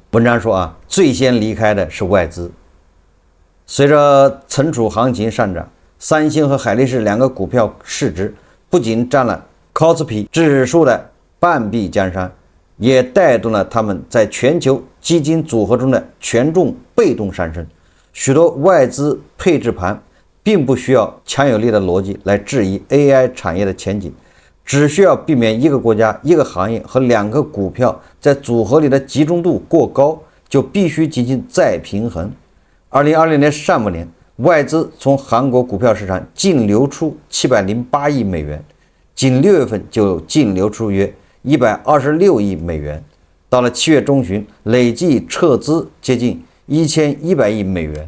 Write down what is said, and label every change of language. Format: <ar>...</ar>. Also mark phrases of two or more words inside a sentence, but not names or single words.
<zh>文章說啊，最先離開的是外資。隨着存儲行情上漲，三星和海力士兩個股票市值不僅占了 KOSPI 指數的半壁江山，也帶動了他們在全球基金組合中的權重被動上升。許多外資配置盤並不需要強有力的邏輯來質疑 AI 產業的前景，只需要避免一個國家、一個行業和兩個股票在組合裡的集中度過高，就必須進行再平衡。2020年上半年，外資從韓國股票市場淨流出708億美元，僅6月份就淨流出約126億美元，到了7月中旬，累計撤資接近1100億美元。</zh>